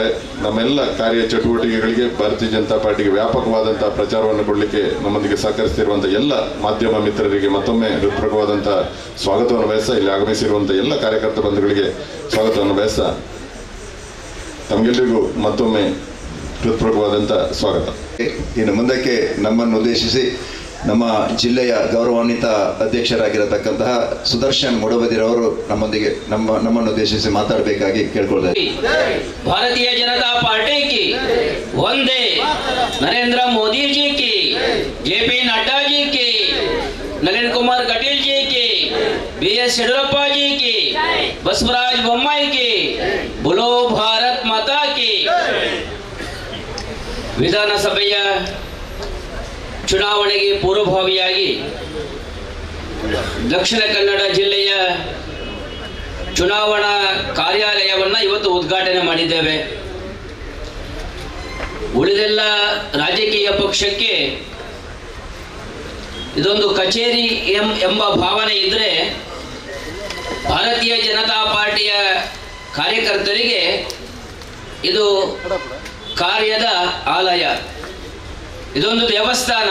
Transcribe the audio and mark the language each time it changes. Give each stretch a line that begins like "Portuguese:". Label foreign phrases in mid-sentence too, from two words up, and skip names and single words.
Kannada: ನಮ್ಮೆಲ್ಲ ಕಾರ್ಯ ಚಟುವಟಿಕೆಗಳಿಗೆ ಭಾರತೀಯ ಜನತಾ ಪಾರ್ಟಿಗೆ ವ್ಯಾಪಕವಾದಂಥ ಪ್ರಚಾರವನ್ನು ಕೊಡಲಿಕ್ಕೆ ನಮ್ಮೊಂದಿಗೆ ಸಹಕರಿಸುತ್ತಿರುವಂಥ ಎಲ್ಲ ಮಾಧ್ಯಮ ಮಿತ್ರರಿಗೆ ಮತ್ತೊಮ್ಮೆ ಹೃತ್ಪೂರ್ವಕವಾದಂಥ ಸ್ವಾಗತವನ್ನು ಬಯಸ್ತಾ, ಇಲ್ಲಿ ಆಗಮಿಸಿರುವಂಥ ಎಲ್ಲ ಕಾರ್ಯಕರ್ತ ಬಂಧುಗಳಿಗೆ ಸ್ವಾಗತವನ್ನು ಬಯಸ್ತಾ, ತಮಗೆಲ್ಲರಿಗೂ ಮತ್ತೊಮ್ಮೆ ಹೃತ್ಪೂರ್ವಕವಾದಂಥ ಸ್ವಾಗತ. ಇನ್ನು ಮುಂದಕ್ಕೆ ನಮ್ಮನ್ನು ಉದ್ದೇಶಿಸಿ ನಮ್ಮ ಜಿಲ್ಲೆಯ ಗೌರವಾನ್ವಿತ ಅಧ್ಯಕ್ಷರಾಗಿರತಕ್ಕಂತಹ ಸುದರ್ಶನ್ ಮೂಡಬಿದ್ರಿಯವರು ನಮ್ಮನ್ನು ಉದ್ದೇಶಿಸಿ ಮಾತಾಡಬೇಕಾಗಿ ಕೇಳ್ಕೊಳ್ತಾ ಇದ್ದೀನಿ.
Hindi: भारतीय जनता पार्टी की वंदे, नरेंद्र मोदी जी की, जेपी नड्डा जी की, नलिन कुमार कटील जी की, BS येडियुरप्पा जी की, बसवराज बोम्माई की, बोलो भारत माता की.
Kannada: ವಿಧಾನಸಭೆಯ ಚುನಾವಣೆಗೆ ಪೂರ್ವಭಾವಿಯಾಗಿ ದಕ್ಷಿಣ ಕನ್ನಡ ಜಿಲ್ಲೆಯ ಚುನಾವಣಾ ಕಾರ್ಯಾಲಯವನ್ನು ಇವತ್ತು ಉದ್ಘಾಟನೆ ಮಾಡಿದ್ದೇವೆ. ಉಳಿದೆಲ್ಲ ರಾಜಕೀಯ ಪಕ್ಷಕ್ಕೆ ಇದೊಂದು ಕಚೇರಿ ಎಂಬ ಭಾವನೆ ಇದ್ದರೆ, ಭಾರತೀಯ ಜನತಾ ಪಾರ್ಟಿಯ ಕಾರ್ಯಕರ್ತರಿಗೆ ಇದು ಕಾರ್ಯದ ಆಲಯ, ಇದೊಂದು ದೇವಸ್ಥಾನ.